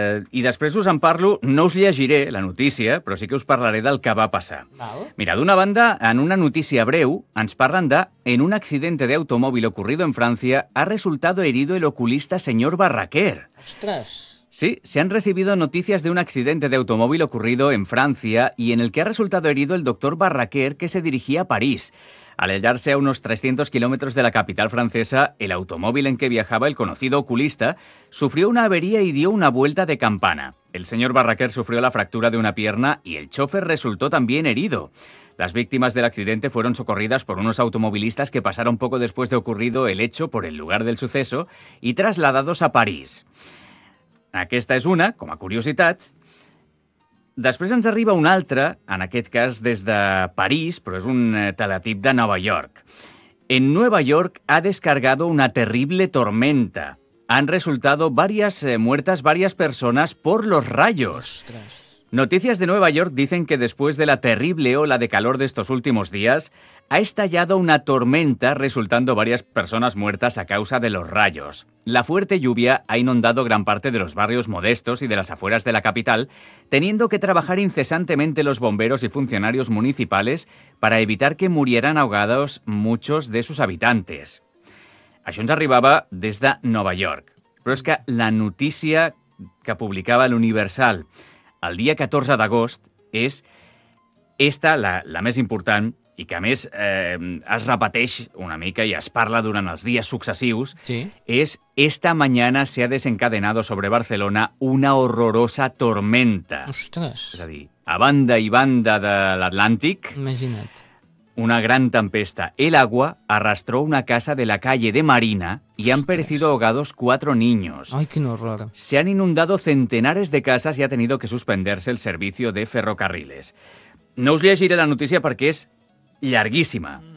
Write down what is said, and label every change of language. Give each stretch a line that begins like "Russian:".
Catalan: I després us en parlo, no us llegiré la notícia, però sí que us parlaré del que va passar. Val. Mira, d'una banda, en una notícia breu ens parlen de
Spanish: en un accidente de automóvil ocurrido en Francia ha resultado herido el oculista señor Barraquer.
Catalan: Ostres!
Spanish: Sí, se han recibido noticias de un accidente de automóvil ocurrido en Francia y en el que ha resultado herido el doctor Barraquer, que se dirigía a París. Al hallarse a unos 300 kilómetros de la capital francesa, el automóvil en que viajaba el conocido oculista sufrió una avería y dio una vuelta de campana. El señor Barraquer sufrió la fractura de una pierna y el chofer resultó también herido. Las víctimas del accidente fueron socorridas por unos automovilistas que pasaron poco después de ocurrido el hecho por el lugar del suceso y trasladados a París.
Catalan: Aquesta és una, com a curiositat. Després ens arriba una altra, en aquest cas des de París, però és un teletip de Nova York.
Spanish: En Nueva York ha descargado una terrible tormenta. Han resultado varias muertas varias personas por los rayos. Ostras. Noticias de Nueva York dicen que después de la terrible ola de calor de estos últimos días, ha estallado una tormenta resultando varias personas muertas a causa de los rayos. La fuerte lluvia ha inundado gran parte de los barrios modestos y de las afueras de la capital, teniendo que trabajar incesantemente los bomberos y funcionarios municipales para evitar que murieran ahogados muchos de sus habitantes.
Catalan: Això ens arribava des de Nova York. Però és que la notícia que publicava l'Universal el dia 14 d'agost és esta, la més important, i que a més es repeteix una mica i es parla durant els dies successius, sí.
Spanish: És esta mañana se ha desencadenado sobre Barcelona una horrorosa tormenta.
Catalan: Ostres! És a dir, a banda i banda de l'Atlàntic... Imagina't. Una gran tempesta.
Spanish: El agua arrastró una casa de la calle de Marina y han perecido ahogados 4 niños. ¡Ay, qué horror! Se han inundado centenares de casas y ha tenido que suspenderse el servicio de ferrocarriles. No os llegiré la noticia porque es larguísima.